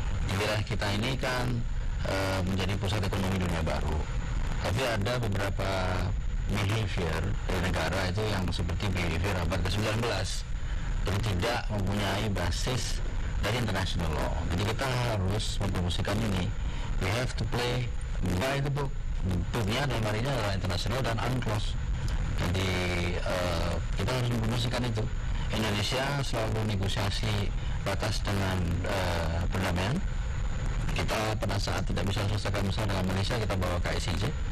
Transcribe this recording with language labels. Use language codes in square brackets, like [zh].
[id] Di wilayah kita ini kan menjadi pusat ekonomi dunia baru, tapi ada beberapa behavior dari negara itu yang seperti behavior abad ke-19, jadi tidak mempunyai basis dari international law. Jadi kita harus mempromosikan ini. [en] We have to play by the book. [id] Booknya dalam hari ini adalah international dan UNCLOS. Jadi kita harus mempromosikan itu. Indonesia selalu negosiasi batas dengan perdamaian. Kita pada saat tidak bisa selesaikan masalah dengan Malaysia, kita bawa ke ICJ.